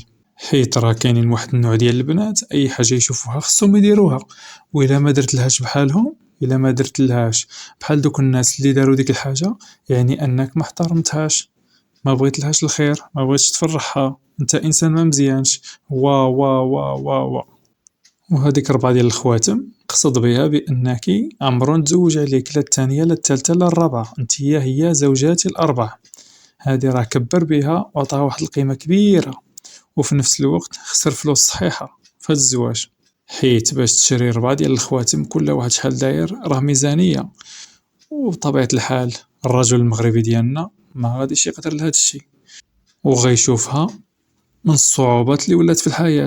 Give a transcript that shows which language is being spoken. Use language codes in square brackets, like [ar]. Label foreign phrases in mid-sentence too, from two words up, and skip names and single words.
[ar] حيت راه كاينين واحد النوع ديال البنات اي حاجه يشوفوها خصهم يديروها، وإلا ما درتلهاش بحالهم إلا ما درتلهاش بحال دوك الناس اللي داروا ديك الحاجه يعني انك ما احترمتهاش، ما بغيتلهاش الخير، ما بغيتش تفرحها، انت انسان ما مزيانش. وا وا وا وا وا. وهاديك 4 ديال الخواتم قصد بها بانك عمرو نتزوج عليك لا الثانيه لا الثالثه لا الرابعه، نتيا هي زوجاتي الاربع. هادي راه كبر بها وعطاها واحد القيمه كبيره، وفي نفس الوقت خسر فلوس صحيحه في هاد الزواج. حيت باش تشري 4 ديال الخواتم كل واحد شحال داير راه ميزانيه، وبطبيعه الحال الرجل المغربي ديالنا ما غاديش يقدر لهاد الشيء، وغيشوفها من الصعوبات اللي ولات في الحياة.